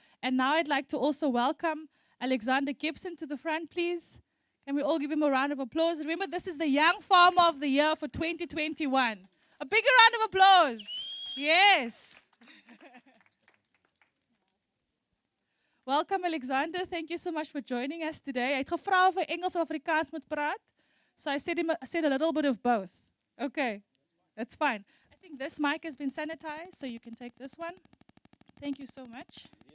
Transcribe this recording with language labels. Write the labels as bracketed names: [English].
[English] And now I'd like to also welcome Alexander Gibson to the front, please. Can we all give him a round of applause? Remember, this is the Young Farmer of the Year for 2021. A bigger round of applause. Yes. Welcome, Alexander. Thank you so much for joining us today. [Afrikaans] Hy het gevra of hy Engels of Afrikaans moet praat. [English] So I said a little bit of both. Okay, that's fine. I think this mic has been sanitized, so you can take this one. Thank you so much.